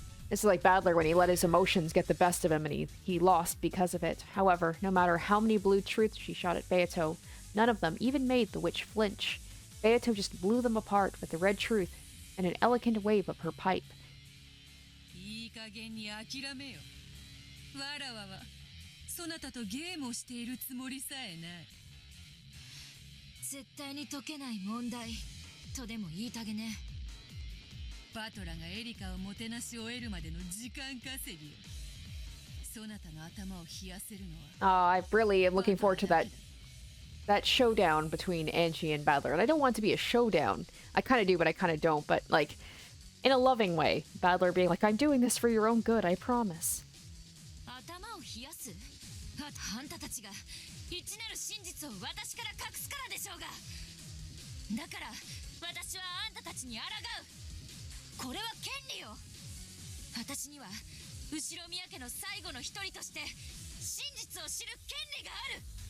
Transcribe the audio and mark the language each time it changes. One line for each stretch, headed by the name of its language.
English: This is like Battler when he let his emotions get the best of him and he lost because of it. However, no matter how many blue truths she shot at Beato, none of them even made the witch flinch. Beato just blew them apart with the red truth and an elegant wave of her pipe.
Japanese: いい加減に諦めよ。わらわはそなたとゲームをしているつもりさえない。絶対に解けない問題とでも言いたげね。バトラがエリカをもてなし終えるまでの時間稼ぎよ。そなたの頭を冷やせるのは。
English: I really am looking forward to that showdown between Angie and Battler. And I don't want it to be a showdown. I kind of do, but I kind of don't. But, like, in a loving way. Battler being like, I'm doing this for your own good, I promise.
Japanese: 頭を冷やす？あんたたちが一なる真実を私から隠すからでしょうが。だから私はあんたたちに抗う。これは権利よ。私には後宮家の最後の一人として真実を知る権利がある。